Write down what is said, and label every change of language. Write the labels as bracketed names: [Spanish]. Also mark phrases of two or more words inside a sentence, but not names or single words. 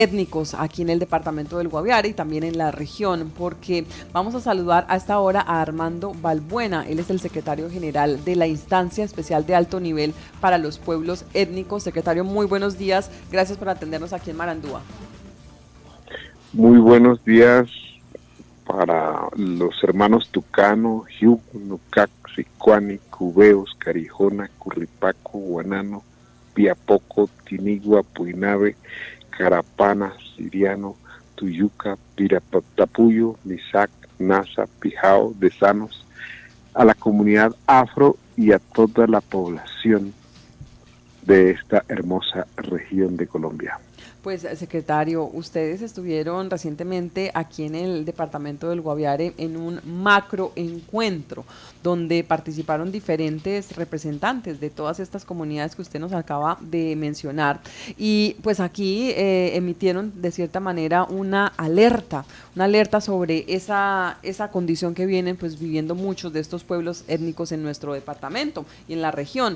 [Spanish] étnicos aquí en el departamento del Guaviare y también en la región, porque vamos a saludar a esta hora a Armando Balbuena. Él es el secretario general de la Instancia Especial de Alto Nivel para los Pueblos Étnicos. Secretario, muy buenos días. Gracias por atendernos aquí en Marandúa. Muy buenos días para los hermanos Tucano, Jiu, Nucac, Sicuani, Cubeos, Carijona, Curripaco, Guanano, Piapoco, Tinigua, Puinave, Carapana, Siriano, Tuyuca, Pirapatapuyo, Misac, Nasa, Pijao, Desanos, a la comunidad afro y a toda la población de esta hermosa región de Colombia. Pues, secretario, ustedes estuvieron recientemente aquí en el departamento del Guaviare en un macro encuentro donde participaron diferentes representantes de todas estas comunidades que usted nos acaba de mencionar y pues aquí emitieron de cierta manera una alerta sobre esa condición que vienen pues viviendo muchos de estos pueblos étnicos en nuestro departamento y en la región.